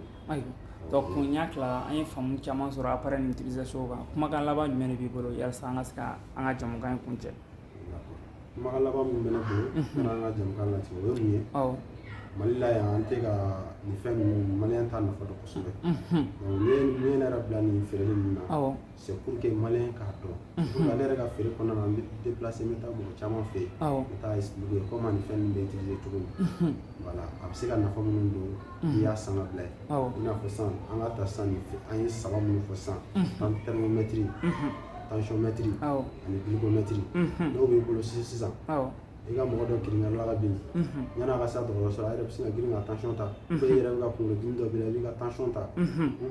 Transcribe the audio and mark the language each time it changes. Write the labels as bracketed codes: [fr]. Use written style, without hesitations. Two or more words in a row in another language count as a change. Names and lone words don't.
[bm] ayiwa donc kun y'a tila an ye faamu caman sɔrɔ appareil nin utilisation kan kumakan laban jumɛn de b'i bolo yalasa an ka se ka an ka jamukan in kuncɛ kumakan laban min bɛ ne bolo kana an ka jamukan latigɛ o ye mun ye Mali la yan an tɛ ka nin fɛn ninnu maliyɛn t'a nafa dɔn kosɛbɛ donc ne ye ne yɛrɛ bila nin feereli ninnu na [fr] c'est pour que [bm] maliyɛn k'a dɔn [fr] pour que [bm] ale yɛrɛ ka feere kɔnɔna na an bɛ déplacer n bɛ taa mɔgɔ caman fɛ yen n bɛ taa [fr] expliquer comment [bm] nin fɛn ninnu bɛ utiliser cogo min voilà a bɛ se ka nafa minnu don n'i y'a san ka bila yen i n'a fɔ sisan an ka ta sisan an ye saba minnu fɔ sisan thermomètre tensiomètre ani glycométre n'o b'i bolo sisan i ka mɔgɔ dɔ kirinna la ka bin yan'a ka se dɔgɔtɔrɔso la a yɛrɛ bɛ se ka girin ka tension ta [fr] ou bien [bm] i yɛrɛ bɛ ka kunkolodimi dɔ b'i la i b'i ka tension ta ou